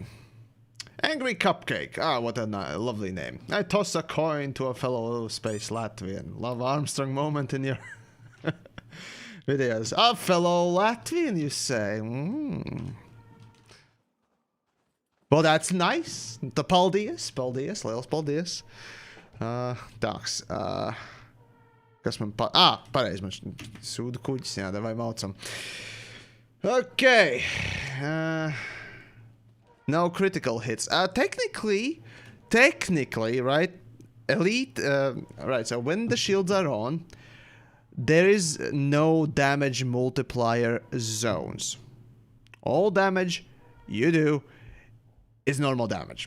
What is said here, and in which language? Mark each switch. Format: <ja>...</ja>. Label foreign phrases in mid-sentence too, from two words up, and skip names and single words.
<en>Angry Cupcake. Ah, what a lovely name. I toss a coin to a fellow space Latvian. Love Armstrong moment in your videos. A fellow Latvian, you say? Well, that's nice.</en> <lv>The paldies, liels paldies. Taks. Kas man pareizi, man sūdu kuģis, jā, vai maucam.</lv> <en>Okay. No critical hits. Technically, right? Elite, right, so when the shields are on, there is no damage multiplier zones. All damage you do is normal damage.</en>